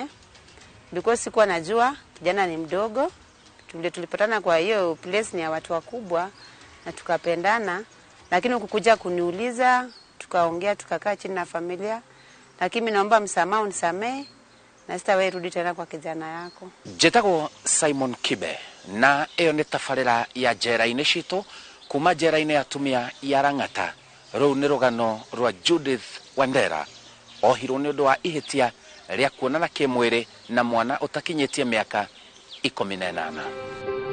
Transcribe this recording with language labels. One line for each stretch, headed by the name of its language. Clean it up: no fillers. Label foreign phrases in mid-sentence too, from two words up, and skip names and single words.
Swahili: Because sikuwa najua kijana ni mdogo. Tulipatana kwa hiyo place ni ya watu wakubwa na tukapendana. lakini ukukuja kuniuliza, tukaongea, tukakaa chini na familia, lakini mimi naomba msamaha, unisamee na sitawahi rudi tena kwa kijana yako.
Kikuyu: Njĩtagwo Simon Kibe na ĩyo nĩ tabarĩra ya njera-inĩ citũ kuma njera-inĩ ya atumia ya Lang'ata. Rũu nĩ rũgano rwa Judith Wandera ohirwo nĩ ũndũ wa ihĩtia rĩa kuonana kĩmwĩrĩ na mwana ũtakinyĩtie mĩaka 18.